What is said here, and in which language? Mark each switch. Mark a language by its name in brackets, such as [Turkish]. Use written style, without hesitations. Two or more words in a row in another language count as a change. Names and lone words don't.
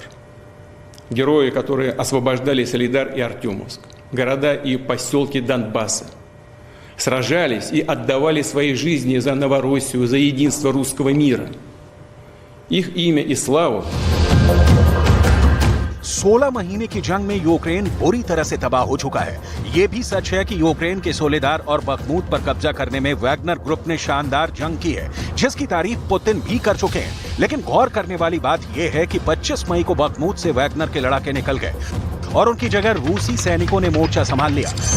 [Russian] Герои, которые освобождали Солидар и Артемовск, города и поселки Донбасса, сражались и отдавали свои жизни за Новороссию, за единство русского мира. Их имя и славу [Hindi] 16 महीने की जंग में यूक्रेन बुरी तरह से तबाह हो चुका है। यह भी सच है कि यूक्रेन के सोलेदार और बखमूत पर कब्जा करने में वैगनर ग्रुप ने शानदार जंग की है, जिसकी तारीफ पुतिन भी कर चुके हैं। लेकिन गौर करने वाली बात यह है कि 25 मई को बखमूत से वैगनर के लड़ाके निकल गए और उनकी जगह रूसी सैनिकों ने मोर्चा संभाल लिया।